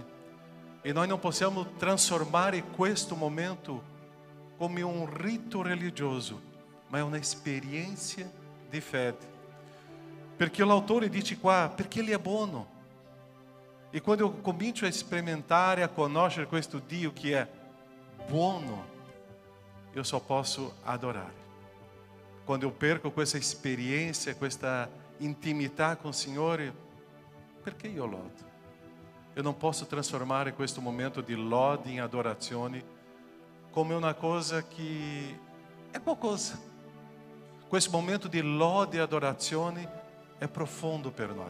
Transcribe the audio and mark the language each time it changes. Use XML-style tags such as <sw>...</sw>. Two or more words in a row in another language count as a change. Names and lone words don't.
<it>E noi non possiamo trasformare questo momento come un rito religioso, ma è un'esperienza di fede. Perché l'autore dice qua, perché Ele è buono. E quando eu comincio a experimentare, a conoscere questo Dio che è buono,</it> <pt>eu só</pt> <it>posso adorare. Quando</it> <pt>eu perco</pt> <it>questa esperienza, questa intimità con il Signore, perché io lodo? Eu non posso trasformare questo momento di lode in adorazione come una cosa che è qualcosa. Questo momento di lode e adorazione è profondo per noi.</it>